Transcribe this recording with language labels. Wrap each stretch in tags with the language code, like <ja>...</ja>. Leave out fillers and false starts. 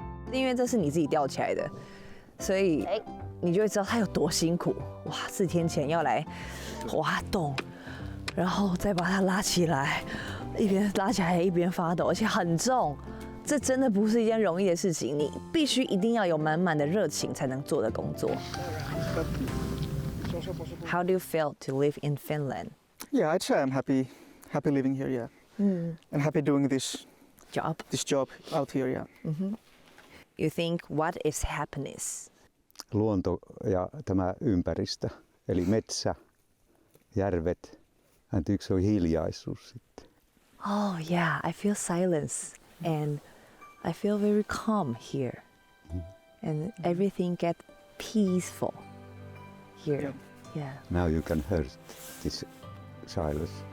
<zh>因为这是你自己钓起来的，所以你就会知道它有多辛苦。哇，4天前要来滑动，然后再把它拉起来，一边拉起来一边发抖，而且很重。这真的不是一件容易的事情，你必须一定要有满满的热情才能做的工作。</zh> <en>How do you feel to live in Finland? Yeah, I'd say I'm happy living here. Yeah, and happy doing this job out here. Yeah. You think what is happiness?</en> <fi>Luonto ja tämä ympäristö, eli metsä, järvet, ja yksi on hiljaisuus sitten.</fi> <en>Oh yeah, I feel silence and I feel very calm here, and everything get peaceful here. Yeah. Now you can hear this silence.</en>